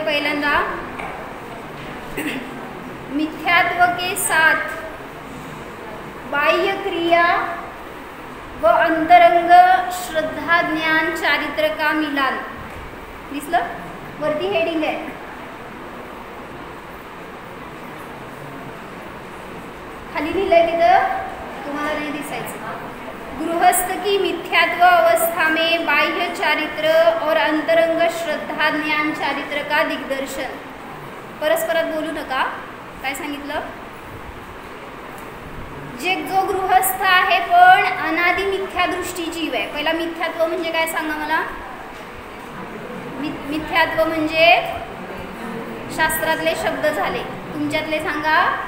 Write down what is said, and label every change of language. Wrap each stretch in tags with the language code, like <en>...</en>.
<mr>पहिल्यांदा</mr> <hi>मिथ्यात्व के साथ बाह्य क्रिया व अंतरंग श्रद्धा ज्ञान चारित्र का मिलान.</hi> <mr>दिसलं? वरती हेडिंग आहे, खाली लिहिलंय तिथं, तुम्हाला नाही दिसायचं.</mr> <hi>गृहस्थ की मिथ्यात्व अवस्था में बाह्य चारित्र और अंतरंग श्रद्धा ज्ञान चारित्र का दिग्दर्शन.</hi> <mr>परस्परात बोलू नका. काय सांगितलं? जो गृहस्थ आहे पण अनादि मिथ्या दृष्टी जीव आहे. पहिला मिथ्यात्व म्हणजे काय सांगा मला. मिथ्यात्व म्हणजे शास्त्रातले शब्द झाले, तुमच्यातले सांगा.</mr>